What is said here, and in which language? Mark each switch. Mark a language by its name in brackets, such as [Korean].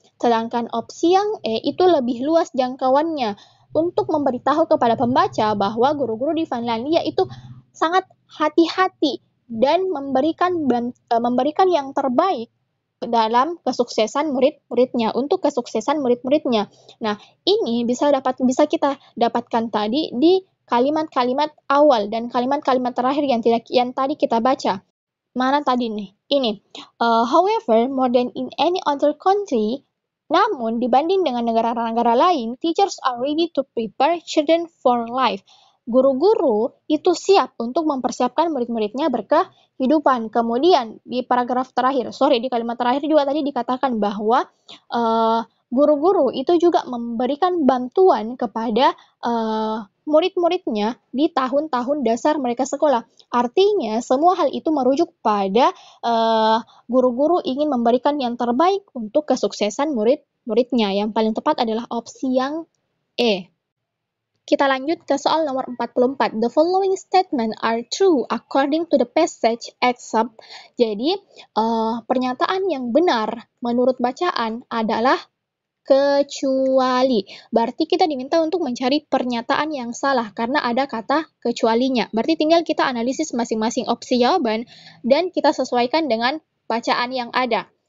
[Indonesian] Sedangkan opsi yang E itu lebih luas jangkauannya untuk memberitahu kepada pembaca bahwa guru-guru di Finlandia itu sangat hati-hati dan memberikan yang terbaik dalam kesuksesan murid-muridnya, untuk kesuksesan murid-muridnya. Nah, ini bisa kita dapatkan tadi di kalimat-kalimat awal dan kalimat-kalimat terakhir yang tadi kita baca. Mana tadi nih? Ini. [English] However, more than in any other country, [Indonesian] namun dibanding dengan negara-negara lain, [English] teachers are ready to prepare children for life. [Indonesian] Guru-guru itu siap untuk mempersiapkan murid-muridnya berkehidupan. Kemudian di kalimat terakhir juga tadi dikatakan bahwa guru-guru itu juga memberikan bantuan kepada murid-muridnya di tahun-tahun dasar mereka sekolah. Artinya semua hal itu merujuk pada guru-guru ingin memberikan yang terbaik untuk kesuksesan murid-muridnya. Yang paling tepat adalah opsi yang E. Kita lanjut ke soal nomor 44. [English] The following statement are true according to the passage except. [Indonesian] Jadi, pernyataan yang benar menurut bacaan adalah kecuali. Berarti kita diminta untuk mencari pernyataan yang salah karena ada kata kecualinya. Berarti tinggal kita analisis masing-masing opsi jawaban dan kita sesuaikan dengan bacaan yang ada.